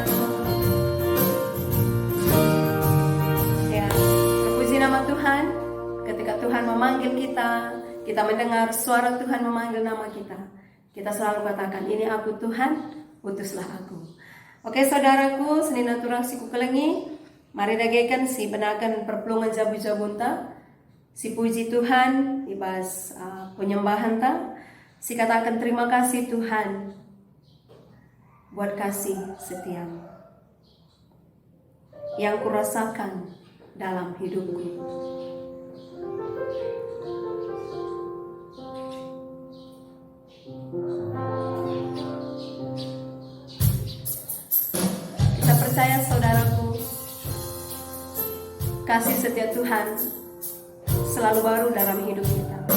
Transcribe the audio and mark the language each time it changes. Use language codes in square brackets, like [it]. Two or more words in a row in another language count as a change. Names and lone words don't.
[id] Ya, terpuji nama Tuhan. Ketika Tuhan memanggil kita, kita mendengar suara Tuhan memanggil nama kita. Kita selalu katakan, ini aku Tuhan, utuslah aku. Oke saudaraku, [btx] senina turang siku kelengi, mari dagaikan si benakan perpulungan jabu-jabunta. [id] Si puji Tuhan, ibas penyembahan ta, si katakan terima kasih Tuhan buat kasih setiamu yang kurasakan dalam hidupku. Kita percaya saudaraku, kasih setia Tuhan selalu baru dalam hidup kita.